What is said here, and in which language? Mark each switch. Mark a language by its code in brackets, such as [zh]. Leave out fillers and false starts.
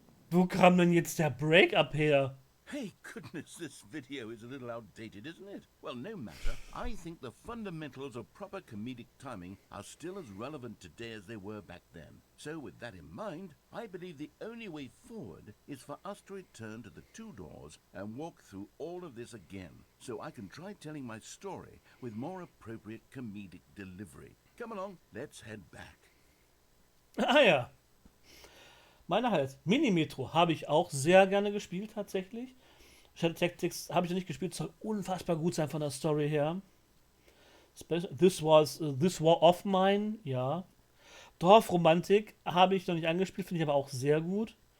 [de] Wo kam denn jetzt der Break-up her? [en] Hey, goodness, this video is a little outdated, isn't it? Well, no matter. I think the fundamentals of proper comedic timing are still as relevant today as they were back then. So, with that in mind, I believe the only way forward is for us to return to the two doors and walk through all of this again, so I can try telling my story with more appropriate comedic delivery. Come along, let's head back. [de] Ah ja. Meine halt. Mini-Metro habe ich auch sehr gerne gespielt, tatsächlich. Shadow Tactics habe ich noch nicht gespielt, soll unfassbar gut sein von der Story her. This War of Mine, ja. Dorfromantik habe ich noch nicht angespielt, finde ich aber auch sehr gut.